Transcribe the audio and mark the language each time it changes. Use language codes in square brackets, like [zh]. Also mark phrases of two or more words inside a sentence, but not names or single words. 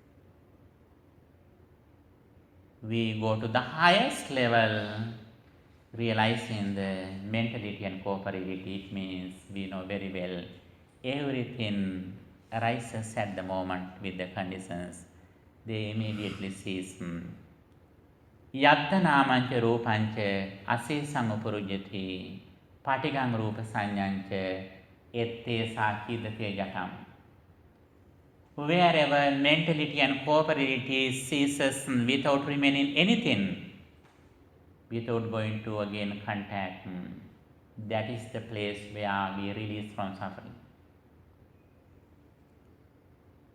[en] We go to the highest level, realizing the mentality and corporeality. It means we know very well everything arises at the moment with the conditions. They immediately cease. [pi] Yatta nāmañca rūpañca asēsaṃ upurujjati patigaṃ rūpa saññañca ette sākīdate jatam. [en] Wherever mentality and corporeality ceases without remaining anything, without going to again contact, that is the place where we release from suffering.